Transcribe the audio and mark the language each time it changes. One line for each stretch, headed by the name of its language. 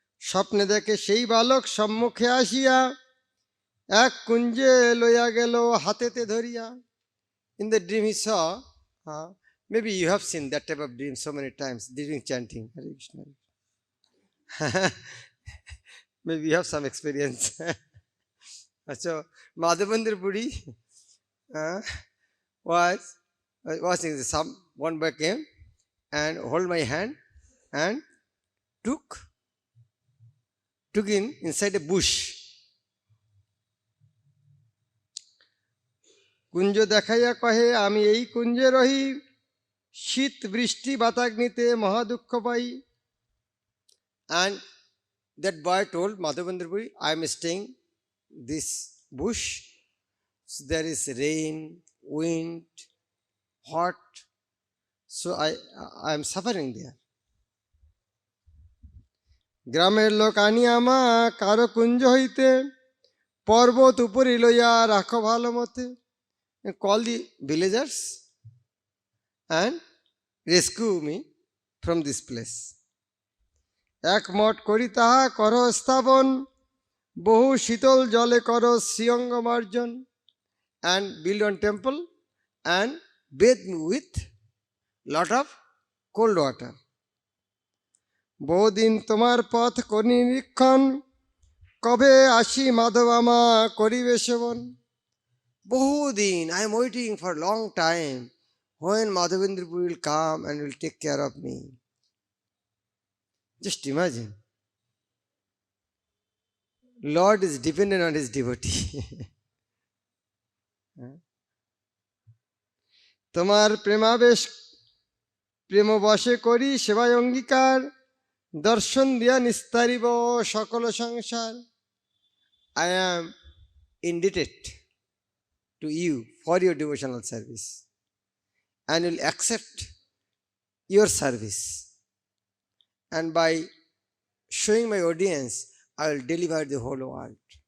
Bangla: স্বপ্নে দেখে সেই বালক সম্মুখে আসিয়া, এক কুঞ্জে লইয়া গেল হাতেতে ধরিয়া.
English: In the dream he saw, maybe you have seen that type of dream so many times during chanting Hare Krishna. Maybe you have some experience. So Madhavendra Puri was watching one boy came and hold my hand and took in inside a bush.
Bangla: কুঞ্জ দেখাইয়া কহে, আমি এই কুঞ্জে রহি, শীত বৃষ্টি বাতাগ্নিতে মহাদুঃখ পাই.
English: And that boy told Madhavendra Puri, I am staying this bush. So there is rain, wind, hot. So I am suffering there.
Bangla: গ্রামের লোক আনি আমা কারো কুঞ্জ হইতে, পর্বত উপরে লইয়া রাখো ভালো মতে.
English: Call the villagers and rescue me from this place.
Bangla: একমত করি তাহা কর স্থাপন, বহু শীতল জলে কর শ্রীঅঙ্গ মার্জন.
English: And build one temple and bathe me with lot of cold water.
Bangla: বহুদিন তোমার পথ করি নিরীক্ষণ, কবে আসি মাধব আমা করিবে সেবন.
English: বহুদিন, I am waiting for a long time when Madhavendra Puri will come and will take care of me. Just imagine. Lord is dependent on his devotee.
Bangla: তোমার প্রেমাবেশ প্রেম বশে করি সেবায় অঙ্গীকার, দর্শন দিয়া নিস্তারিব সকল সংসার.
English: I am indebted to you for your devotional service and will accept your service. And by showing my audience, I will deliver the whole world.